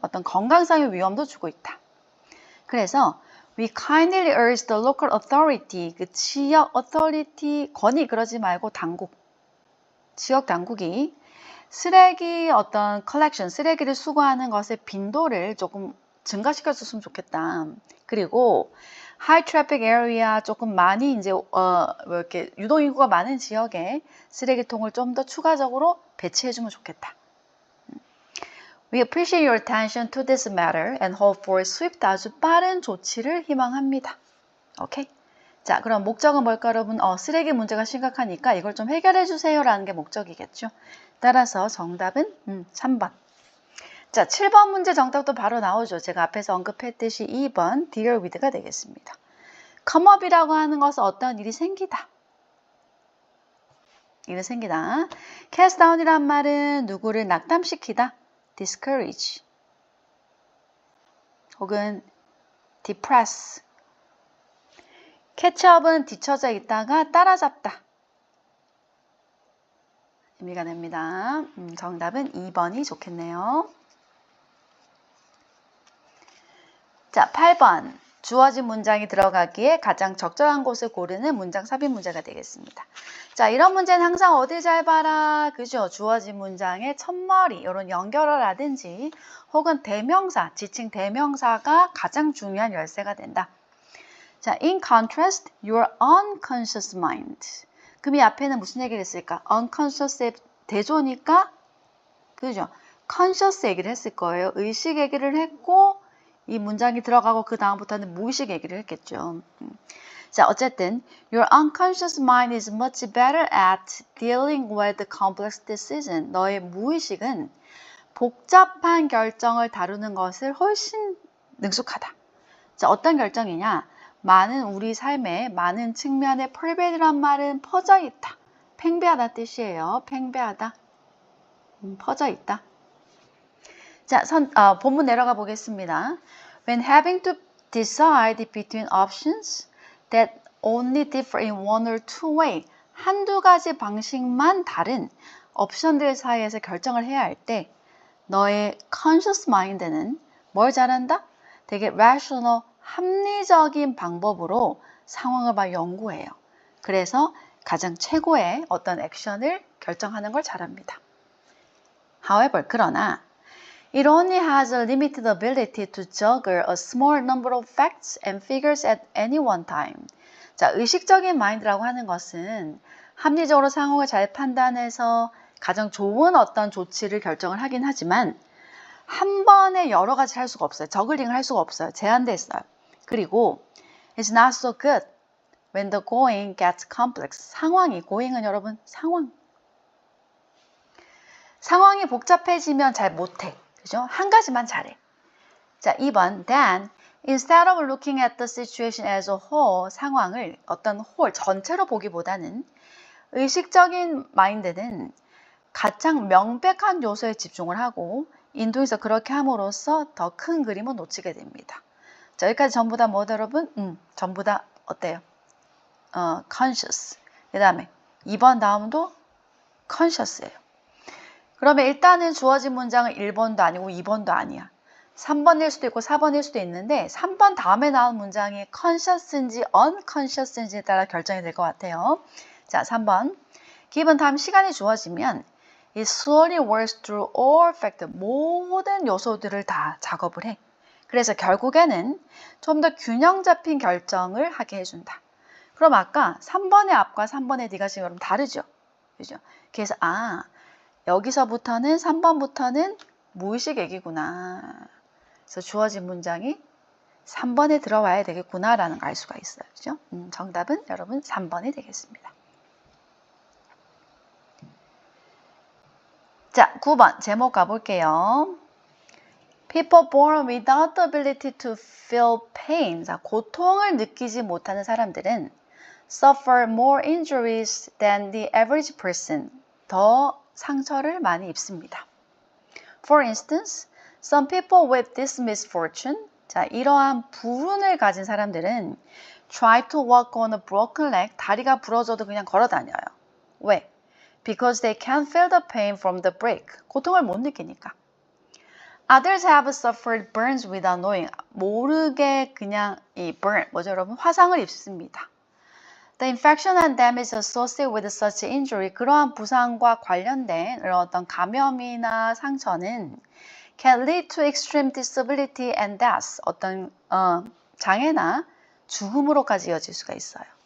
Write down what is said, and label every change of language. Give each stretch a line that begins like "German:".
Korean: 어떤 건강상의 위험도 주고 있다. 그래서
English: We kindly urge the local authority,
Korean: 그 지역 authority, 권위 그러지 말고 당국, 지역 당국이 쓰레기 어떤 collection, 쓰레기를 수거하는 것의 빈도를 조금 증가시켜줬으면 좋겠다. 그리고
English: high traffic area
Korean: 조금 많이 이제 이렇게 유동인구가 많은 지역에 쓰레기통을 좀 더 추가적으로 배치해주면 좋겠다.
English: We appreciate your attention to this matter and hope for swift
Korean: 아주 빠른 조치를 희망합니다. 오케이? 자, 그럼 목적은 뭘까 여러분? 쓰레기 문제가 심각하니까 이걸 좀 해결해 주세요 라는 게 목적이겠죠. 따라서 정답은 3번. 자, 7번 문제 정답도 바로 나오죠. 제가 앞에서 언급했듯이 2번 deal with가 되겠습니다. come up이라고 하는 것은 어떤 일이 생기다. 일이 생기다. cast down이란 말은 누구를 낙담시키다.
English: discourage 혹은 depress.
Korean: catch up은 뒤처져 있다가 따라잡다. 의미가 됩니다. 정답은 2번이 좋겠네요. 자, 8번. 주어진 문장이 들어가기에 가장 적절한 곳을 고르는 문장 삽입 문제가 되겠습니다. 자, 이런 문제는 항상 어디 잘 봐라. 그죠? 주어진 문장의 첫머리, 이런 연결어라든지 혹은 대명사, 지칭 대명사가 가장 중요한 열쇠가 된다.
English: 자, in contrast, your unconscious mind.
Korean: 그럼 이 앞에는 무슨 얘기를 했을까? unconscious의 대조니까, 그죠? conscious 얘기를 했을 거예요. 의식 얘기를 했고, 이 문장이 들어가고 그 다음부터는 무의식 얘기를 했겠죠.
English: 자, 어쨌든 your unconscious mind is much better at dealing with complex decision.
Korean: 너의 무의식은 복잡한 결정을 다루는 것을 훨씬 능숙하다. 자, 어떤 결정이냐? 많은 우리 삶의 많은 측면에 pervad란 말은 퍼져 있다. 팽배하다 뜻이에요. 팽배하다. 퍼져 있다. 자, 본문 내려가 보겠습니다.
English: When having to decide between options that only differ in one or two way,
Korean: 한두 가지 방식만 다른 옵션들 사이에서 결정을 해야 할 때 너의 conscious mind는 뭘 잘한다? 되게 rational, 합리적인 방법으로 상황을 막 연구해요. 그래서 가장 최고의 어떤 액션을 결정하는 걸 잘합니다.
English: However, 그러나 it only has a limited ability to juggle a small number of facts and figures at any one time.
Korean: 자, 의식적인 마인드라고 하는 것은 합리적으로 상황을 잘 판단해서 가장 좋은 어떤 조치를 결정을 하긴 하지만 한 번에 여러 가지를 할 수가 없어요. 저글링을 할 수가 없어요. 제한되어 있어요.
English: 그리고 it's not so good when the going gets complex.
Korean: 상황이, going은 여러분 상황이 복잡해지면 잘 못해. 그죠? 한 가지만 잘해. 자, 2번.
English: Then, instead of looking at the situation as a whole,
Korean: 상황을 어떤 whole, 전체로 보기보다는 의식적인 마인드는 가장 명백한 요소에 집중을 하고 인도에서 그렇게 함으로써 더 큰 그림을 놓치게 됩니다. 자, 여기까지 전부 다 뭐다 여러분? 전부 다 어때요? conscious. 그 다음에 2번 다음도 conscious예요. 그러면 일단은 주어진 문장은 1번도 아니고 2번도 아니야. 3번일 수도 있고 4번일 수도 있는데 3번 다음에 나온 문장이 conscious인지 unconscious인지에 따라 결정이 될 것 같아요. 자, 3번.
English: given time
Korean: 시간이 주어지면
English: it slowly works through all factors.
Korean: 모든 요소들을 다 작업을 해. 그래서 결국에는 좀 더 균형 잡힌 결정을 하게 해준다. 그럼 아까 3번의 앞과 3번의 뒤가 지금 여러분 다르죠? 그죠? 그래서 여기서부터는 3번부터는 무의식 얘기구나. 그래서 주어진 문장이 3번에 들어와야 되겠구나라는 걸 알 수가 있어요. 그죠? 정답은 여러분 3번이 되겠습니다. 자, 9번 제목 가볼게요.
English: People born without the ability to feel pain. 자,
Korean: 고통을 느끼지 못하는 사람들은
English: suffer more injuries than the average person.
Korean: 더 상처를 많이 입습니다.
English: For instance, some people with this misfortune, 자,
Korean: 이러한 불운을 가진 사람들은
English: try to walk on a broken leg,
Korean: 다리가 부러져도 그냥 걸어 다녀요. 왜?
English: Because they can't feel the pain from the break.
Korean: 고통을 못 느끼니까.
English: Others have suffered burns without knowing.
Korean: 모르게 그냥 이 burn, 뭐죠 여러분? 화상을 입습니다.
English: The infection and damage associated with such injury,
Korean: 그러한 부상과 관련된 이런 어떤 감염이나 상처는
English: can lead to extreme disability and death,
Korean: 어떤 장애나 죽음으로까지 이어질 수가 있어요.